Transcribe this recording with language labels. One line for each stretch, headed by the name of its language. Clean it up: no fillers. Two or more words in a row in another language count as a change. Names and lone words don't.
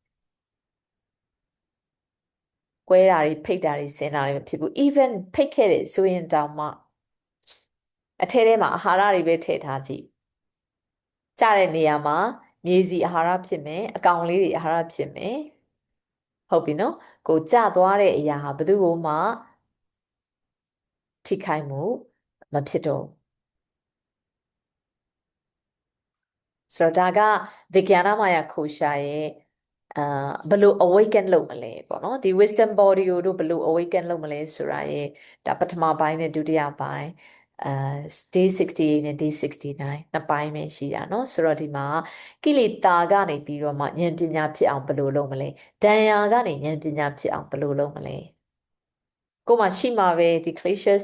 Burmese: ကွဲတာတွေဖိတ်တာတွေဆင်းတာတွေမဖြစ်ဘူး even ဖိတ်ခဲ့တယ်ဆိုရင်တောင်မှအထဲထဲမှာအာဟာရတွေပဲထည့်ထားကြည့်ကြတဲ့နေရာမှာမြေစီအာဟာရဖြစ်မယ်အကောင်လေးတွေအာဟာရဖြစ်မယ်ဟုတ်ပြီနော်ကိုကြသွားတဲ့အရာဟာဘယ်သူ့ကိုမှ ထိခိုက်မှုမဖြစ်တော့ဆိုတော့ဒါကဗိက္ယနာမယခိုရှာရဲ့ဘယ်လို awaken လုပ်မလဲပေါ့ နော်ဒီ
English: wisdom body
Burmese: ကိုတို့ဘယ်လို awaken လုပ်မလဲဆိုတာရဲ့ဒါပထမပိုင်းနဲ့ဒုတိယပိုင်းday 68နဲ့ day 69နှစ်ပိုင်းပဲရှိတာเนาะဆိုတော့ဒီမှာကိလေသာကနေပြီးတော့မှဉာဏ်ပညာဖြစ်အောင်ဘယ်လိုလုပ်မလဲဒဏ်ရာကနေဉာဏ်ပညာဖြစ်အောင်ဘယ်လိုလုပ်မလဲကိုမှရှိမှာပဲဒီ cliches